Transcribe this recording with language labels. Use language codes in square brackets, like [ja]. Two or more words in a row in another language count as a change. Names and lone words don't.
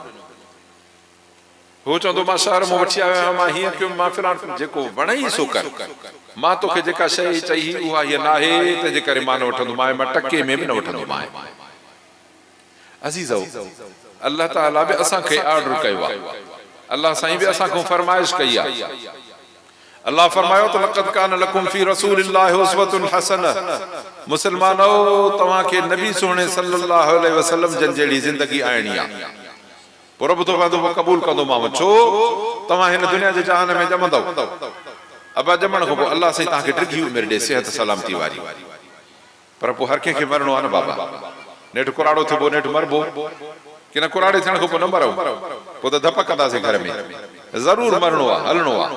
[sd] हो चवंदो मां शहर मां वठी आयो आहियां, मां हीअं कयो, मां फिलहाल जेको वणई सो कर, मां तोखे जेका शइ चई उहा हीअ न आहे, तंहिंजे करे मां न वठंदोमांइ, मां टके में बि न वठंदोमांइ। अज़ीज़ो, अल्लाह ताला बि असांखे ऑर्डर कयो आहे, अल्लाह साईं बि असांखां फरमाइश कई आहे। अल्लाह फरमायो त [ar] لقد كان لكم في رسول الله أسوة حسنة, [sd] मुसलमानो तव्हांखे नबी सोने [ar] صلى الله عليه وسلم [sd] जन जहिड़ी ज़िंदगी आइणी आहे। पोइ रब तो वादो क़बूल कंदोमांव, छो तव्हां हिन दुनिया जे जहान में ॼमंदव, अबा ॼमण खां पोइ अल्लाह साईं तव्हांखे टिकी उमिरि ॾे, सिहत सलामती वारी। पर पोइ हर कंहिंखे मरणो आहे न बाबा, नेठि कुराड़ो थिबो नेठि मरबो, कि न कुराड़े थियण खां पोइ न मरूं, पोइ त धप कंदासीं घर में, ज़रूरु मरणो आहे, हलणो आहे।